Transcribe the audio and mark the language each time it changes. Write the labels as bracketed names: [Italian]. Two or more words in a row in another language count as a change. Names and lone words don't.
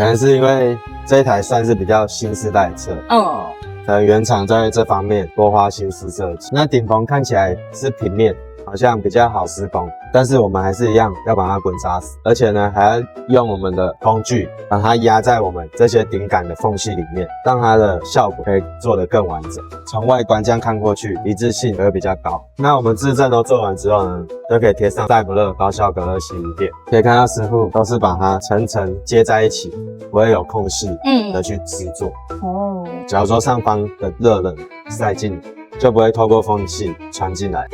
[Chinese] 可能是因為這一台算是比較新世代的車。可能原廠在這方面多花心思設計。那頂棚看起來是平面，好像比較好施工，但是我們還是一樣要把它滾扎實，而且呢還要用我們的工具把它壓在我們這些頂桿的縫隙裡面，讓它的效果可以做得更完整。從外觀這樣看過去，一致性也會比較高。那我們質證都做完之後呢，就可以貼上赛伯樂高效隔熱吸音墊。可以看到師傅都是把它層層接在一起，不會有空隙的去製作。假如說上方的熱冷塞進，就不會透過縫隙傳進來。